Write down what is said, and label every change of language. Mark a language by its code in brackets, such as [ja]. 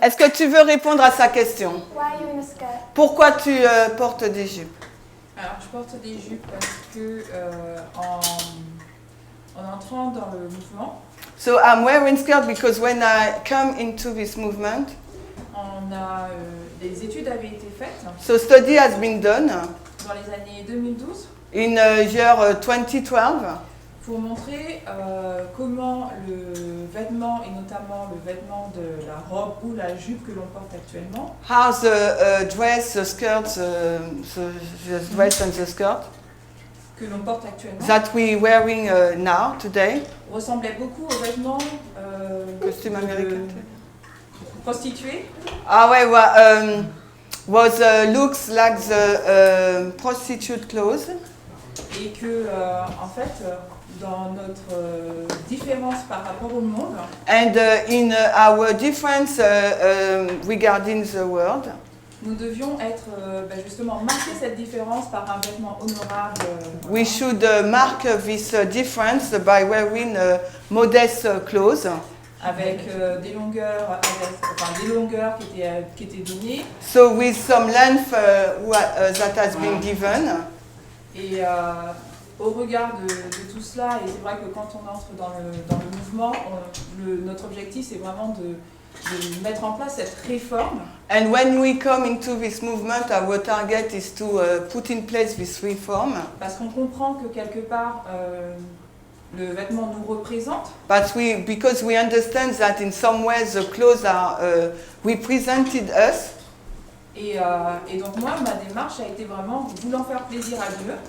[fr] est-ce que tu veux répondre à sa question? [en] Why are you in a skirt? [fr] Pourquoi tu portes des jupes? Alors, je porte des jupes parce que en entrant dans le mouvement, [en] So I'm wearing skirt because when I come into this movement, [fr] des études avaient été faites [en] so study has been done [fr] dans les années 2012 [en] in year 2012 [fr] pour montrer comment le vêtement, et notamment le vêtement de la robe ou la jupe que l'on porte actuellement, [en] how the dress, the skirt, the dress and the skirt [fr] que l'on porte actuellement [en] that we're wearing now, today, [fr] ressemblait beaucoup aux vêtements costume américain. prostituées Ah ouais, [en] was looks like the prostitute clothes, [fr] et que en fait dans notre différence par rapport au monde, [en] and in our difference regarding the world, [fr] nous devions être justement marquer cette différence par un vêtement honorable. [en] we should mark this difference by wearing modest clothes. [fr] Avec des longueurs, des longueurs qui étaient données. [en] So with some length that has been given. [fr] Et au regard de tout cela, et c'est vrai que quand on entre dans le mouvement, notre objectif c'est vraiment de mettre en place cette réforme. [en] And when we come into this movement, our target is to put in place this reform. [fr] Parce qu'on comprend que quelque part, le vêtement nous représente. [en] But because we understand that in some ways the clothes are represented us. [fr] Et donc moi, ma démarche a été vraiment voulant faire plaisir à Dieu.